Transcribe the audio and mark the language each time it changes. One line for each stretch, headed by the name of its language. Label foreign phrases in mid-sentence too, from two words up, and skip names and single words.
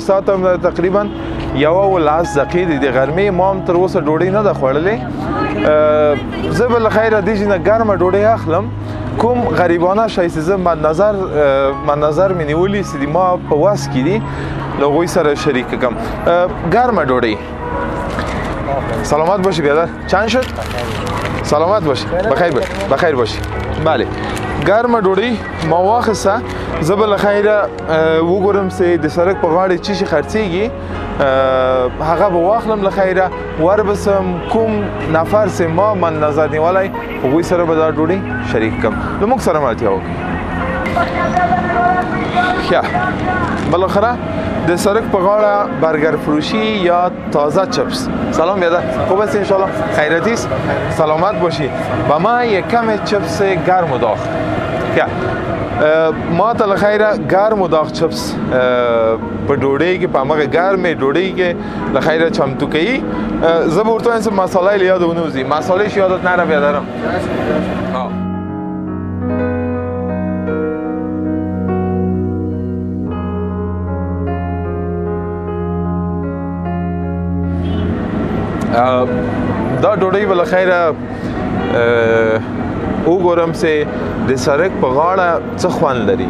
Pashto: ساعت هم تقریبا 11 دقیقې دي د غرمې، ما هم تر اوسه ډوډۍ نه ده خوړلې. زه به له خیره دې نه ګرمه ډوډۍ اخلم. کوم غریبانه شی چې زه مدنظر مې نیولي چې ما په وس کې دي له هغوی سره شریک کړم. ګرمه ډوډۍ.
Persian: سلامت باشی بیادر. چند شد؟ سلامت باشی. بخیر باشی. بله.
Pashto: ګرمه ډوډۍ ما واخیسته. زه به له خیره وګورم چې د سړک په غاړې څه شي خرڅېږي، هغه به واخلم له خیره وربسم. کوم نفر چې ما من نظر نیولی هغوی سره به دا ډوډۍ شریک کړم. له موږ سره ملتیا وکړي. ښه، بالاخره د سړک په غاړه برګر فروشی یا تازه چپس.
Persian: سلام بیادر. خوب است انشالله؟ خیرتی است؟ سلامت باشی. با ما یک کم چپس گرم و داغ.
Pashto: ما ته له خیره ګرم و داغ چپس په ډوډۍ کې په همغه ګرمې ډوډۍ کې له خیره چمتو کوي. زه به ورته وایم چې مساله یې له یاده ونه وځي.
Persian: مسالهش یادت نره بیادرم.
Pashto: دا ډوډۍ به له خیره وګورم چې د سړک په غاړه څه خوند لري.